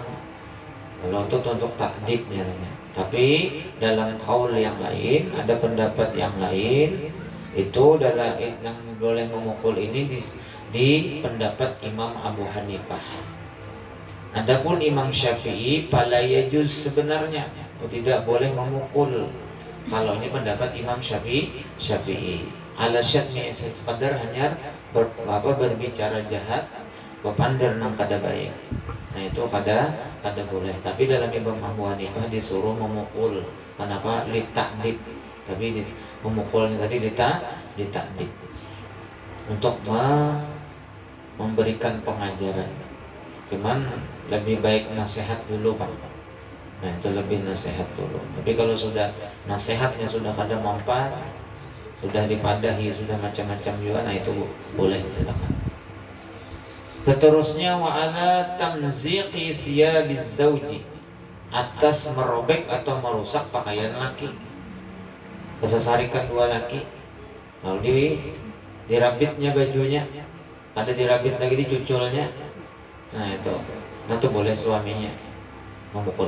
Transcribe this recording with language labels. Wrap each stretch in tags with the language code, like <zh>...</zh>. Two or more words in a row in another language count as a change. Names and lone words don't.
<id>Kalau itu untuk takdib namanya. Tapi dalam kaul yang lain, ada pendapat yang lain, itu adalah yang boleh memukul ini di pendapat Imam Abu Hanifah. Adapun Imam Syafi'i</id> <ar>فلا يجوز,</ar> <id>sebenarnya tidak boleh memukul. Kalau ini pendapat Imam Syafi'i.</id> <ar>على شتم,</ar> <id>sekadar hanya berbicara jahat, berpandar nang kada baik. Nah itu kada boleh. Tapi dalam Imam Abu Hanifah disuruh memukul. Kenapa? Litakdib. Tapi memukulnya tadi litakdib untuk memberikan pengajaran. Cuman lebih baik nasihat dulu Pak. Nah itu lebih nasihat dulu. Tapi kalau sudah nasihatnya sudah kada mempan, sudah dipadahi, sudah macam-macam juga, nah itu boleh, silakan.</id> <ar>Seterusnya وعلى تمزيق ثياب الزوج,</ar> <id>atas merobek atau merusak pakaian laki.</id> <bjn>Kesesarikan dua laki, lalu dirabitnya bajunya, ada dirabit lagi dicuculnya.</bjn> <id>Nah itu boleh suaminya memukul.</id>